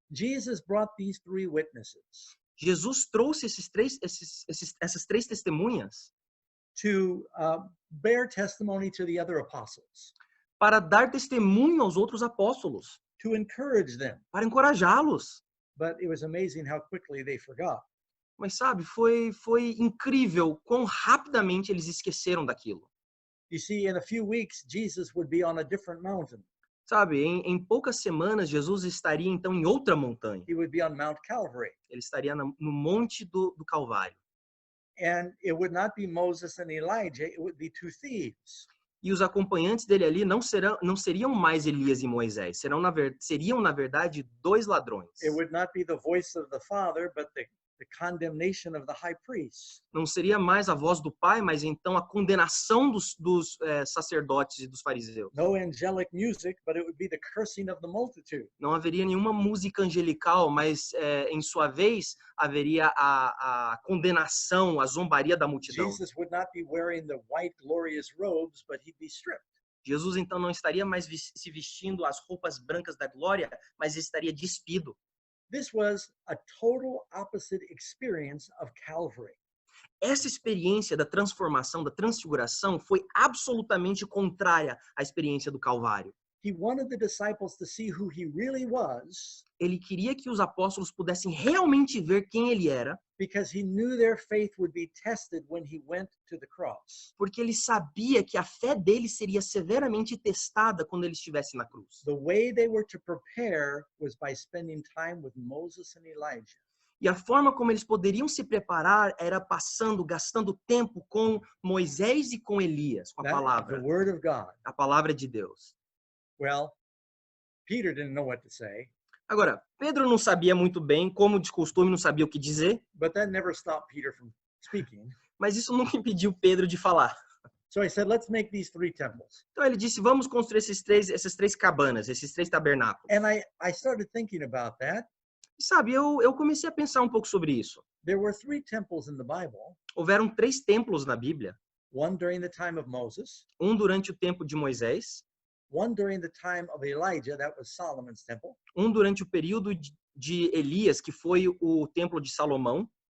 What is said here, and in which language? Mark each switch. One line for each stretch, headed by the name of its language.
English: Jesus brought these three witnesses
Portuguese: Jesus trouxe essas três testemunhas
English: to bear testimony to the other apostles,
Portuguese: para dar testemunho aos outros apóstolos,
English: to encourage them.
Portuguese: para encorajá-los.
English: But it was amazing how quickly they forgot.
Portuguese: Mas sabe, foi incrível quão rapidamente eles esqueceram daquilo.
English: You see, in a few weeks, Jesus would be on a different mountain.
Portuguese: Sabe, em poucas semanas, Jesus estaria então em outra montanha.
English: He would be on Mount Calvary.
Portuguese: Ele estaria no Monte do Calvário.
English: And it would not be Moses and Elijah, it would be two thieves.
Portuguese: E os acompanhantes dele ali não seriam mais Elias e Moisés, seriam, na verdade, dois ladrões.
English: It would not be the voice of the Father, but the condemnation of the high priest.
Portuguese: Não seria mais a voz do Pai, mas então a condenação dos sacerdotes e dos fariseus.
English: No angelic music, but it would be the cursing of the multitude.
Portuguese: Não haveria nenhuma música angelical, mas em sua vez haveria a condenação, a zombaria da multidão.
English: Jesus would not be wearing the white glorious robes, but he'd be stripped.
Portuguese: Jesus então não estaria mais se vestindo as roupas brancas da glória, mas estaria despido.
English: This was a total opposite experience of Calvary.
Portuguese: Essa experiência da transformação, da transfiguração, foi absolutamente contrária à experiência do Calvário.
English: He wanted the disciples to see who he really was,
Portuguese: Ele queria que os apóstolos pudessem realmente ver quem ele era,
English: because he knew their faith would be tested when he went to the cross.
Portuguese: porque ele sabia que a fé deles seria severamente testada quando ele estivesse na cruz.
English: The way they were to prepare was by spending time with Moses and Elijah.
Portuguese: E a forma como eles poderiam se preparar era gastando tempo com Moisés e com Elias, com a
English: The
Portuguese: palavra,
English: word of God.
Portuguese: a palavra de Deus.
English: Well, Peter didn't know what to say,
Portuguese: Agora, Pedro não sabia muito bem, como de costume, não sabia o que dizer,
English: but that never stopped Peter from speaking.
Portuguese: mas isso nunca impediu Pedro de falar.
English: So he said, let's make these three temples.
Portuguese: Então ele disse, vamos construir essas três cabanas, esses três tabernáculos.
English: And I started thinking about that.
Portuguese: E sabe, eu comecei a pensar um pouco sobre isso.
English: There were three temples in the Bible,
Portuguese: Houveram 3 templos na Bíblia,
English: one during the time of Moses,
Portuguese: um durante o tempo de Moisés,
English: one during the time of Elijah, that was Solomon's temple,
Portuguese: um durante o período de Elias, que foi o templo de Salomão,